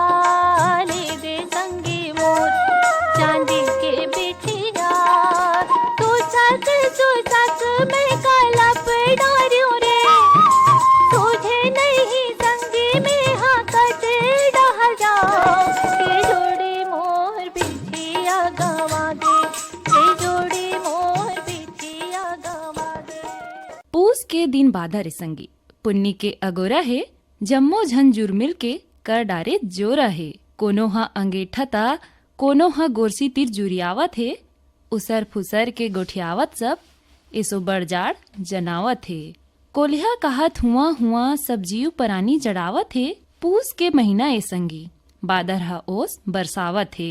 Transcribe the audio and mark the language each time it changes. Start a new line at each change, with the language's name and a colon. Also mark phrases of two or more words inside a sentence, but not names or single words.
Chhattisgarhi: ले दे संगी मोर, चांदी के बिछिया, तू सक मैं कलप डारियों रे, तुझे नहीं संगी में हाँ कट डाल जाओ, के जोड़ी मोर बिछिया गवा दे, के जोड़ी मोर बिछिया गवा दे। पूस के दिन बाधा रे संगी, पुन्नी के अगोरा है, जम्मो झन जुर्मिल के कर डारे जोरा है, कोनो हा अंगेठा ता कोनो हा गोरसी तीर जुरियावत है, उसर फुसर के गोठियावत सब इसो बड़जाड़ जनावत है, कोलिहा कहत हुआ हुआ सब्जियों परानी जड़ावत है, पूस के महीना ए संगी, बादर हा ओस बरसावत है।